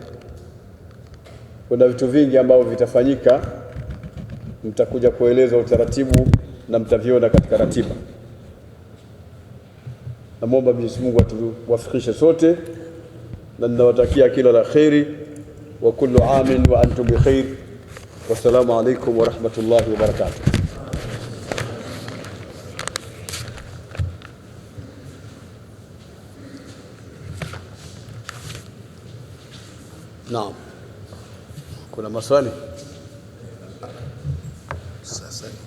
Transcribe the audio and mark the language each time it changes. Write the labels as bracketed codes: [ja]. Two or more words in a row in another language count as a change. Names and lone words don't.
[sw] Kuna vitu vingi ambavyo vitafanyika, mtakuja kueleza utaratibu na mtaviona katika ratiba. Naomba Mwenyezi Mungu atuwafikishe sote, na ninawatakia kila la kheri [ar] وكل عام وأنتم بخير. والسلام عليكم ورحمة الله وبركاته. [sw] Naam. Kuna maswali? Sasa